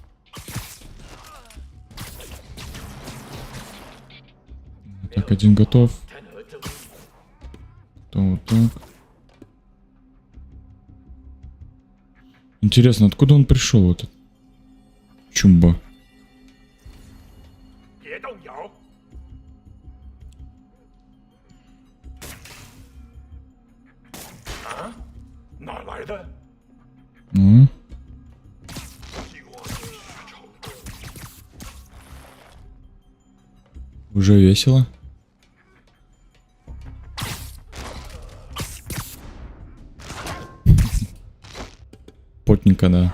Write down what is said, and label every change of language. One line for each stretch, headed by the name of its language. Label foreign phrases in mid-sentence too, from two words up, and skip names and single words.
Russian: Так, один готов. То вот так. Интересно, откуда он пришел, этот Чумба?
Chinese: 别动摇。啊？哪来的？
Russian: Ну. Уже весело. Потненько, да.